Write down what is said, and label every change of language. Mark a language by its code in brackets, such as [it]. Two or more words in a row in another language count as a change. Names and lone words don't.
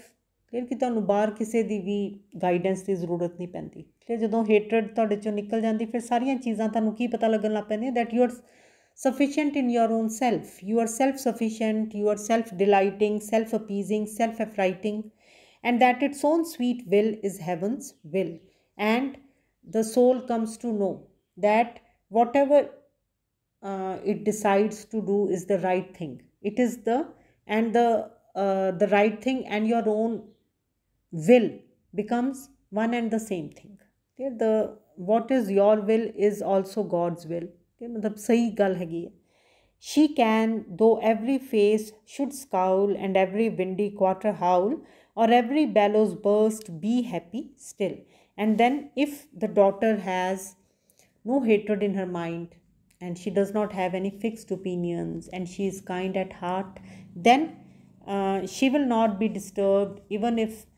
[pa] ਕਲੀਅਰ ਕਿ ਤੁਹਾਨੂੰ ਬਾਹਰ ਕਿਸੇ ਦੀ ਵੀ ਗਾਈਡੈਂਸ ਦੀ ਜ਼ਰੂਰਤ ਨਹੀਂ ਪੈਂਦੀ. ਕਲੀਅਰ ਜਦੋਂ ਹੇਟਰਡ ਤੁਹਾਡੇ 'ਚੋਂ ਨਿਕਲ ਜਾਂਦੀ, ਫਿਰ ਸਾਰੀਆਂ ਚੀਜ਼ਾਂ ਤੁਹਾਨੂੰ ਕੀ ਪਤਾ ਲੱਗਣ ਲੱਗ ਪੈਂਦੀਆਂ, [en] that you are sufficient in your own self. You are self-sufficient, you are self-delighting, self-appeasing, self-affrighting, and that its own sweet will is heaven's will. And the soul comes to know that whatever it decides to do is the right thing. It is the right thing, and your own will becomes one and the same thing. Okay? What is your will is also God's will. [pa] ਮਤਲਬ ਸਹੀ ਗੱਲ ਹੈਗੀ ਹੈ. [en] She can, though every face should scowl and every windy quarter howl, or every bellows burst, be happy still. And then if the daughter has no hatred in her mind, and she does not have any fixed opinions, and she is kind at heart, then she will not be disturbed even if